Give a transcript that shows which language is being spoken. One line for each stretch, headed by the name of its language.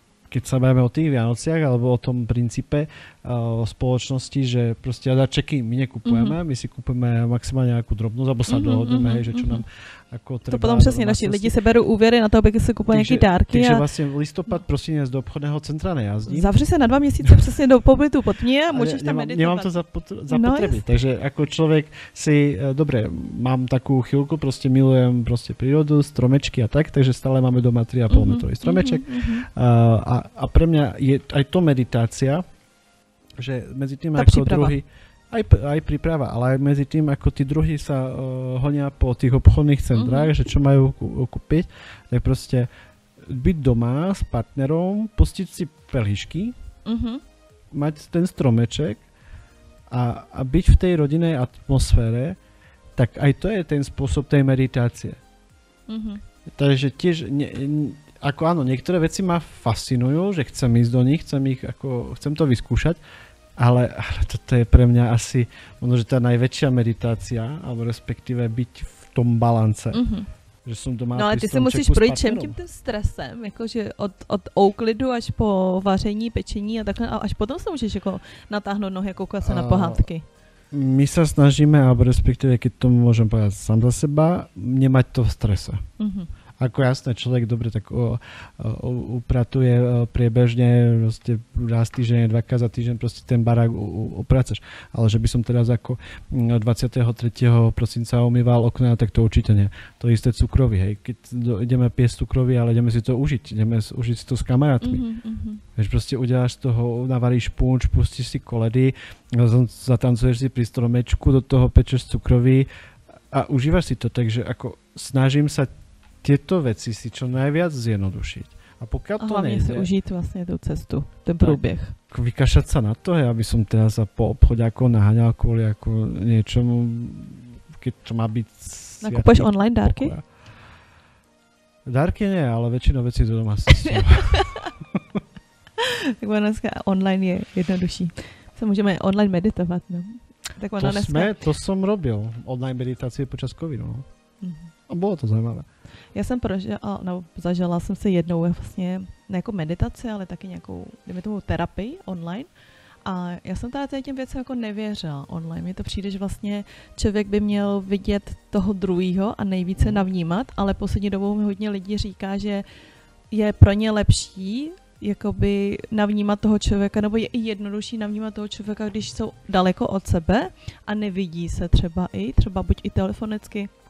Slovak: keď sa bavíme o tých Vianociach alebo o tom princípe spoločnosti, že proste darčeky my nekupujeme, my si kupujeme maximálne nejakú drobnosť, alebo sa dohodneme, že čo nám ako treba.
Czech: To potom přesně naši lidi se berou úvěry na to, aby si kupovali nějaké dárky.
Slovak: Takže vlastně listopad prosinec do obchodného centra nejazdí.
Czech: Zavři se na 2 měsíce přesně do pobytu pod mě a můžeš tam meditovat. Nemám to zapotřebí, takže jako člověk si,
Slovak: dobre, mám takú chvíľku, prostě milujem prostě prírodu, stromečky a tak, takže stále máme doma 3,5 metrový stromeček. A pre mňa je aj to meditácia, že medzi tým tá ako príprava. druhý, aj príprava, ale aj medzi tým ako tí druhí sa honia po tých obchodných centrách, že čo majú kúpiť, tak proste byť doma s partnerom, pustiť si pelíšky, mať ten stromeček a byť v tej rodinnej atmosfére, tak aj to je ten spôsob tej meditácie. Takže tiež ako áno, niektoré veci ma fascinujú, že chcem ísť do nich, chcem to vyskúšať, ale toto je pre mňa asi možno, že tá najväčšia meditácia, alebo respektíve byť v tom balance. Že som doma
Czech: no ale ty si musíš projít všem tím stresem, jakože od úklidu až po vaření, pečení a takhle, a až potom se můžeš jako natáhnout nohy a koukat se na pohádky.
Slovak: My sa snažíme, alebo respektíve, keď to môžem povedať sám za seba, nemať to v strese. Ako jasné, človek dobre tak upratuje priebežne, proste raz týždeň, dvakrát za týždeň proste ten barák upraceš. Ale že by som teraz ako 23. prosinca umýval okná, tak to určite nie. To isté cukroví, hej. Keď ideme piesť cukroví, ale ideme si to užiť. Ideme užiť si to s kamarátmi. Vieš, proste udeláš z toho, navaríš punč, pustíš si koledy, zatancuješ si pri stromečku, do toho pečeš cukroví a užívaš si to. Takže ako snažím sa tieto veci si čo najviac zjednodušiť. A pokiaľ to hlavne nejde... si užít vlastne tú cestu, ten průběh. Vykašať sa na to, aby som teraz sa po obchode ako naháňal kvôli ako niečomu, keď to má byť sviatok.
Czech: Nakupuješ online dárky?
Slovak: Pokoja. Dárky nie, ale väčšinou vecí do domácnosti. Tak dneska online je jednodušší. Sa môžeme online meditovať, no. Tak to som robil. Online meditácie počas covidu, no. A bolo to zajímavé.
Czech: Já jsem zažila jsem se jednou vlastně ne jako meditaci, ale taky nějakou, dejme tomu, terapii online. A já jsem teda těm věcem jako nevěřila online. Mně to přijde, že vlastně člověk by měl vidět toho druhýho a nejvíce navnímat, ale poslední dobou mi hodně lidí říká, že je pro ně lepší jakoby navnímat toho člověka, nebo je i jednodušší navnímat toho člověka, když jsou daleko od sebe a nevidí se třeba buď i telefonicky,